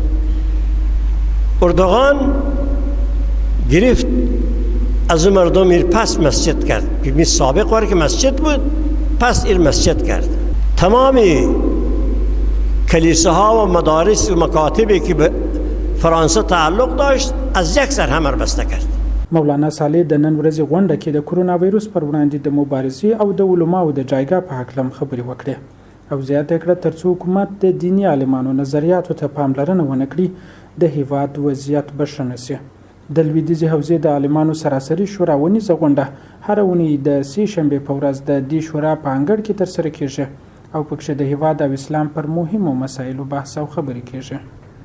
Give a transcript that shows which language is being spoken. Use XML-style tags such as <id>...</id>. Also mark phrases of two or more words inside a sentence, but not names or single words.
<fa>اردوغان گرفت از مردم ایر پس مسجد کرد، که سابق واره که مسجد بود پس ایر مسجد کرد. تمام کلیساها و مدارس و مکاتبی که به فرانسه تعلق داشت از یک سر همه بسته کرد.</fa> <ps>مولانا صالح د نن ورځې غونډه کې د کورونا وایروس پر وړاندې د مبارزې او د علماو د جایګاه په هکله خبرې وکړې او زیاته کړه ترڅو حکومت د دیني عالمانو نظریاتو ته پاملرنه ونه کړي د هیواد وضعیت به ښه نه شي. د لویدیځې حوزې د عالمانو سراسري شورا ونیزه غونډه هره اونۍ د سې شنبې په ورځ د دې شورا په انګړ کې ترسره کیږي او پکښې د هیواد او اسلام پر مهمو مسایلو بحث او خبرې کیږي.</ps>